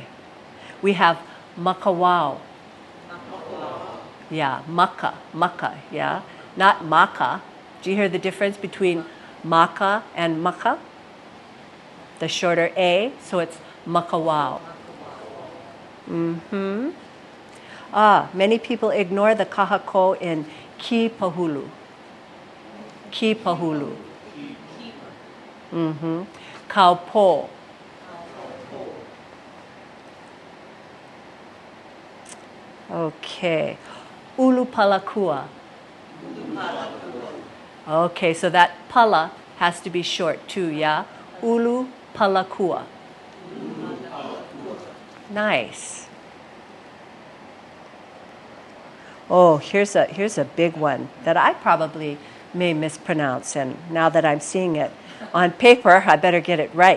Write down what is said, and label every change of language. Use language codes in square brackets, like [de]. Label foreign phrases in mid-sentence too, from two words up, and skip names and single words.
[en] We have makawao. Yeah, maka, yeah. Not maka. Do you hear the difference between maka and maka? The shorter A, so it's makawao. Many people ignore the kahako in ki pahulu. Ki pahulu. Kaupo. Okay. Ulu palakua. Okay, so that pala has to be short too, yeah? Ulu palakua. Nice. Oh, here's a big one that I probably may mispronounce, and now that I'm seeing it on paper, I better get it right.